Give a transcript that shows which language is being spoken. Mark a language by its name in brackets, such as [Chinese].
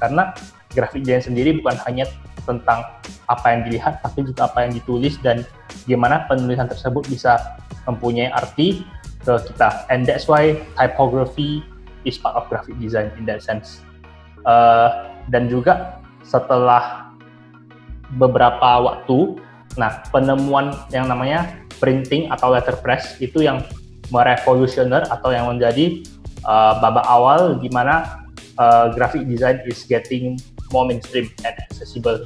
[Indonesian] Karena graphic design sendiri bukan hanya tentang apa yang dilihat, tapi juga apa yang ditulis dan gimana penulisan tersebut bisa mempunyai arti ke kita. [English] And that's why typography is part of graphic design in that sense. [Indonesian] Dan juga setelah beberapa waktu, nah penemuan yang namanya printing atau letterpress itu yang merevolusioner atau yang menjadi babak awal di mana graphic design [English] is getting more mainstream and accessible.